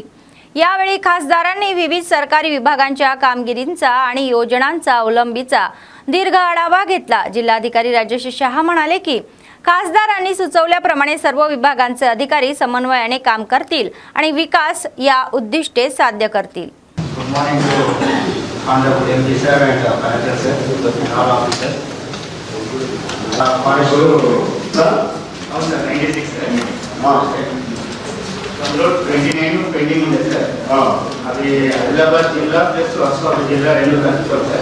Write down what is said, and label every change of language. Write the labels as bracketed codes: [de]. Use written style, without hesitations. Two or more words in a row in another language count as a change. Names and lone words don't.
[mr] यावेळी खासदारांनी विविध सरकारी विभागांच्या कामगिरींचा आणि योजनांचा अवलंबीचा दीर्घ आढावा घेतला। जिल्हाधिकारी राजेश शहा म्हणाले की खासदारांनी सुचवल्याप्रमाणे सर्व विभागांचे अधिकारी समन्वयाने काम करतील आणि विकास या उद्दिष्टे साध्य करतील। [te] అందులో 29 పెండింగ్ ఉంది సార్. అది ఆదిలాబాద్ జిల్లా ప్లస్ హస్పాబాద్ జిల్లా రెండు కలిపి సార్.